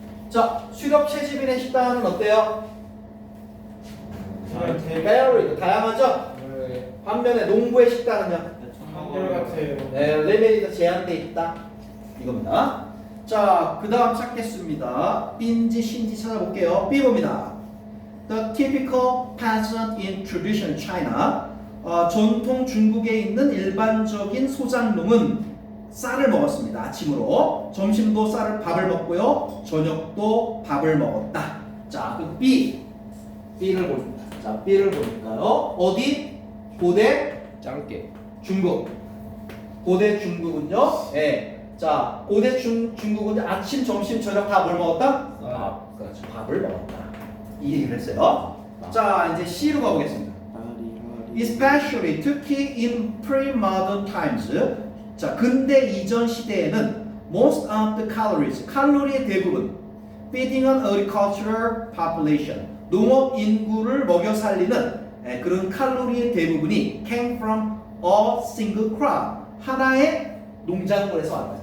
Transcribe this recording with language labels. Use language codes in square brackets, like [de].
[ko] 자 수렵 체질인의 식단은 어때요? varied 다양하죠? 네. 반면에 농부의 식단은요? 한결같아요. 네, 레벨이 제한돼 있다. 이겁니다. 자, 그 다음 찾겠습니다. B인지 C인지 찾아볼게요. B 봅니다. [en] The typical peasant in traditional China. [ko] 전통 중국에 있는 일반적인 소장농은 쌀을 먹었습니다. 아침으로. 점심도 밥을 먹고요. 저녁도 밥을 먹었다. 자, 그 B를 보십니다. 자, B를 보니까요. 어디? 고대 짧게. 중국. 고대 중국은요. 예. 자, 고대 중국은 아침, 점심, 저녁 다 뭘 먹었다? 밥. 그렇죠. 밥을 먹었다. 이 얘기를 했어요. 자, 이제 C로 가보겠습니다. [en] Especially [ko] 특히 [en] in pre-modern times. [ko] 자, 근대 이전 시대에는 [en] most of the calories [ko] 칼로리의 대부분 [en] feeding on agricultural population [ko] 농업 인구를 먹여 살리는 그런 칼로리의 대부분이 [en] came from a single crop [ko] 하나의 농작물에서 왔다.